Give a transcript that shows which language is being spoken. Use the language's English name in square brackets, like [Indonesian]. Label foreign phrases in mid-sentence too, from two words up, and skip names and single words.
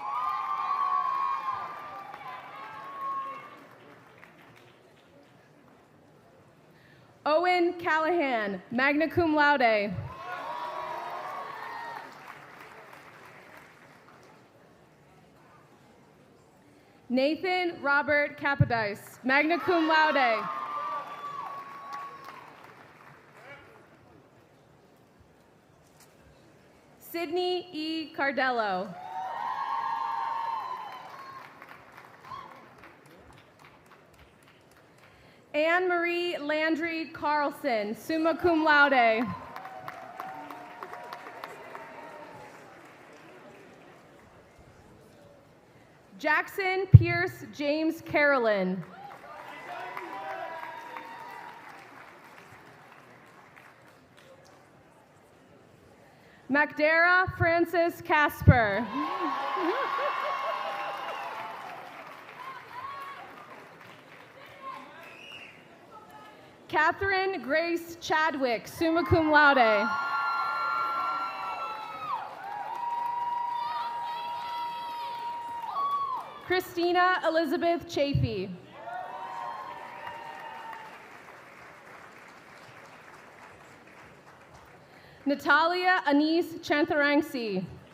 [English] Owen Callahan, [Latin] magna cum laude. [English] Nathan Robert Capodice, [Latin] magna cum laude. [English] Sydney E. Cardello. Anne-Marie Landry Carlson, [Latin] summa cum laude. [English] Jackson Pierce James Carolyn. Macdara Francis Casper. Catherine Grace Chadwick, [Latin] summa cum laude. [English] Christina Elizabeth Chafee. Natalia Anise Chantharangsi.